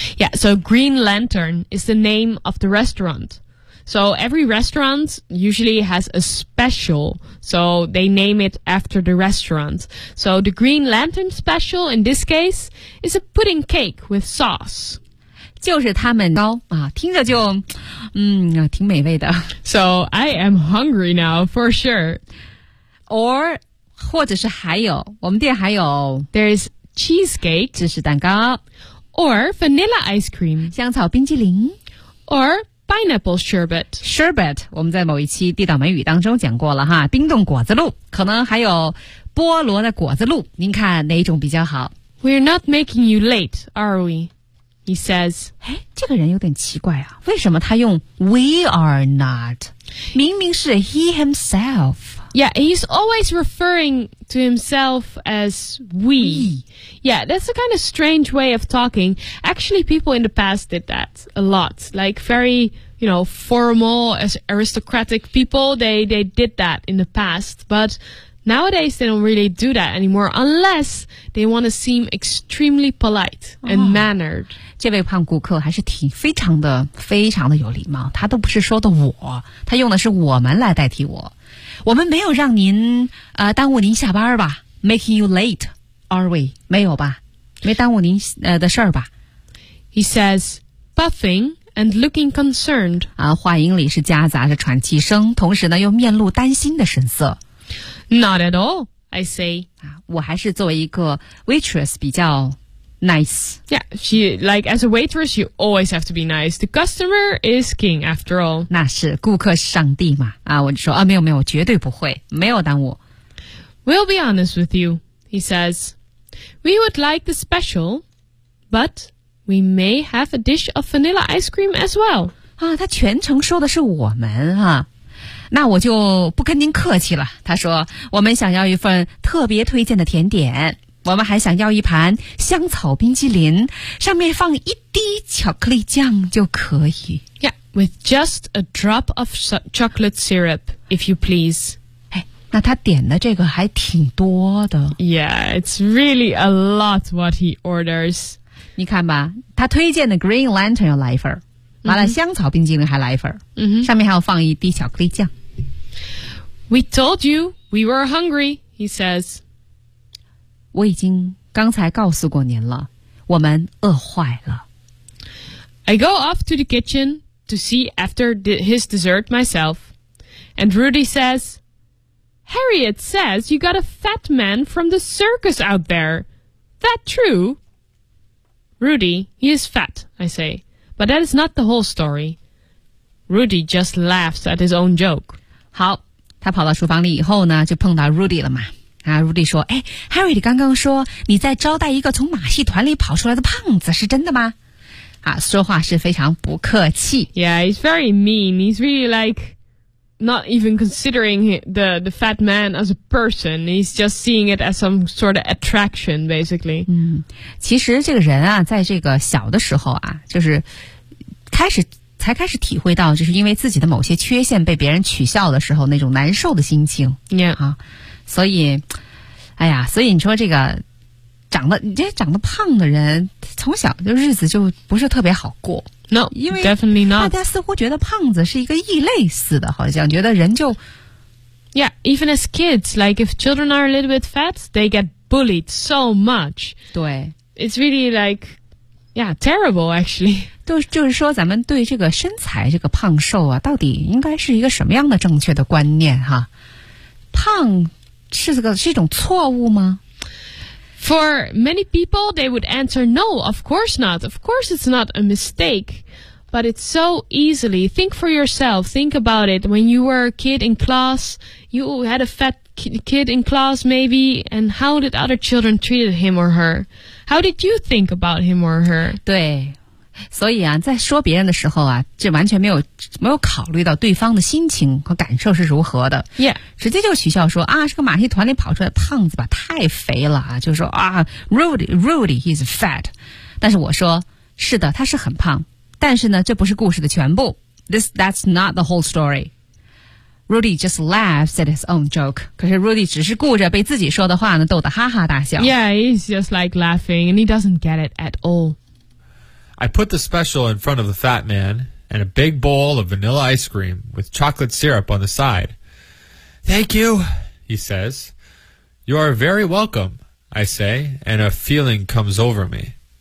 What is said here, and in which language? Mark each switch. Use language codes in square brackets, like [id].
[en] Yeah, so Green Lantern is the name of the restaurant. So every restaurant usually has a special, so they name it after the restaurant. So the Green Lantern special in this case is a pudding cake with sauce. [zh] 就是他们糕啊，听着就挺美味的。 [en] So I am hungry now for sure. [zh] Or, 或者是还有我们店还有 [en] There's cheesecake, [zh] 芝士蛋糕 [en] Or vanilla ice cream, [zh] 香草冰激凌 [en] Or pineapple sherbet. [zh] Sherbet, 我们在某一期地道美语当中讲过了哈，冰冻果子露，可能还有菠萝的果子露，您看哪一种比较好？ [en] We're not making you late, are we? He says, [zh] 这个人有点奇怪啊，为什么他用 [en] we are not? [zh] 明明是 [en] he himself. Yeah, he's always referring to himself as we. Yeah, that's a kind of strange way of talking. Actually, people in the past did that a lot. Like very, you know, formal, aristocratic people, they did that in the past. But nowadays, they don't really do that anymore unless they want to seem extremely polite and mannered. [zh] 这位胖顾客还是挺非常的非常的有礼貌。他都不是说的我，他用的是我们来代替我。我们没有让您耽误您下班吧 ？ [en] Making you late, are we? [zh] 没有吧？没耽误您的事儿吧 [en] ？He says, puffing and looking concerned. [zh] 啊，话音里是夹杂着喘气声，同时呢又面露担心的神色。 [en] Not at all, I say. [zh] 啊，我还是作为一个 waitress 比较 nice. [en] Yeah, she like as a waitress, you always have to be nice. The customer is king, after all. [zh] 那是顾客是上帝嘛？啊，我就说啊，没有没有，绝对不会，没有耽误。 [en] We'll be honest with you, he says. We would like the special, but we may have a dish of vanilla ice cream as well. [zh] 啊，他全程说的是我们啊。那我就不跟您客气了。他说，我们想要一份特别推荐的甜点，我们还想要一盘香草冰淇淋，上面放一滴巧克力酱就可以。 [en] Yeah, with just a drop of chocolate syrup, if you please. [zh] 哎，那他点的这个还挺多的。 [en] Yeah, it's really a lot what he orders. [zh] 你看吧，他推荐的 Green Lantern 要来一份完了香草冰激凌还来一份、 mm-hmm. 上面还要放一滴巧克力酱。 [en] We told you we were hungry, he says. [zh] 我已经刚才告诉过您了，我们饿坏了。 [en] I go off to the kitchen to see after his dessert myself. And Rudy says, Harriet says you got a fat man from the circus out there. that true? Rudy, he is fat, I say. But that is not the whole story. Rudy just laughs at his own joke. [zh] 好，他跑到厨房里以后呢，就碰到 Rudy 了嘛。啊 ，Rudy 说：“哎 ，Harry， 你刚刚说你在招待一个从马戏团里跑出来的胖子，是真的吗？” 啊，说话是非常不客气。 [en] Yeah, he's very mean. He's really like not even considering the fat man as a person. He's just seeing it as some sort of attraction, basically. [zh] 嗯，其实这个人啊，在这个小的时候啊，就是开始体会到，就是因为自己的某些缺陷被别人取笑的时候那种难受的心情。 [en] Yeah. [zh] 啊，所以，哎呀，所以你说这个。长得胖的人从小就日子就不是特别好过。 [en] No, [zh] 因为 [en] definitely not. [zh] 大家似乎觉得胖子是一个异类似的，好像觉得人就 [en] Yeah, even as kids, like if children are a little bit fat, they get bullied so much. [zh] 对。 [en] It's really like, yeah, terrible actually. [zh] 就是说咱们对这个身材这个胖瘦啊到底应该是一个什么样的正确的观念哈。胖是一种错误吗？ [en] For many people, they would answer, no, of course not. Of course it's not a mistake. But it's so easily. Think for yourself. Think about it. When you were a kid in class, you had a fat kid in class maybe, and how did other children treat him or her? How did you think about him or her? [zh] 对，所以啊，在说别人的时候啊，这完全没有考虑到对方的心情和感受是如何的。 [en] Yeah. [zh] 直接就取笑说啊，是个马戏团里跑出来的胖子吧，太肥了啊，就说啊 ，Rudy, [en] he's fat. [zh] 但是我说，是的，他是很胖，但是呢，这不是故事的全部。 [en] That's not the whole story. Rudy just laughs at his own joke. [zh] 可是 Rudy 只是顾着被自己说的话呢逗得哈哈大笑。 [en] Yeah, he's just like laughing, and he doesn't get it at all. I put the special in front of the fat man and a big bowl of vanilla ice cream with chocolate syrup on the side. Thank you, he says. You are very welcome, I say, and a feeling comes over me.